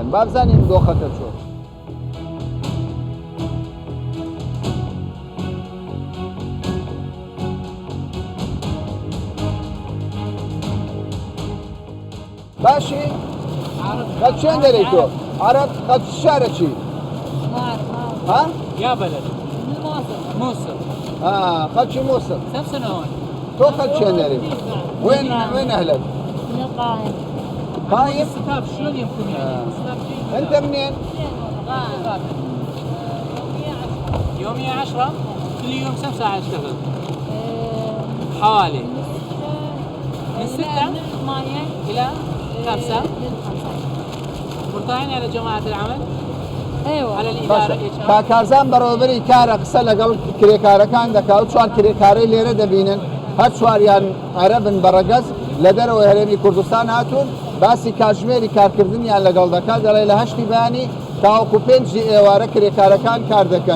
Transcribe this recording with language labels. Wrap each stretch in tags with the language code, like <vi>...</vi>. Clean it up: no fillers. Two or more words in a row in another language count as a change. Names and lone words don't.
<ckb>بابزانین دۆخەکە چۆن. باشی قد چێن دەرەی تۆ؟ عەرەب قد شارە چی؟ ها؟</ckb> <ar>يا بلد موصل</ar> <ckb>خەڵکی مووسڵ.</ckb> <ar>كم سنة هون؟</ar> <ckb>تۆ خەڵ چێن دەرەی؟</ckb> <ar>وين أهلك؟ من القاهرة. قايم؟ الستاب شلون يمكن يعني؟ الستاب جيد. أنت منين؟ يومية 10 كل يوم كم ساعة اشتغل؟ حوالي من 6 من 8 إلى 5 لل5. مرتاحين على جماعة العمل؟ أيوة. على الإدارة</ar> <ckb>کارزان بەڕێوەبەری کارە قسە لەگەڵ کرێکارەکان دەکات و چوار کرێکارەی لێرە دەبینن، هەر چواریان عەرەبن بەڕەگەز لە دەرەوەی هەرێمی کوردستان هاتوون، باسی کاتژمێری کارکردنیان لەگەڵ دەکات، دەڵێ لە 8 بەیانی تاوەکو 5 ئێوارە کرێکارەکان کار دەکەن.</ckb>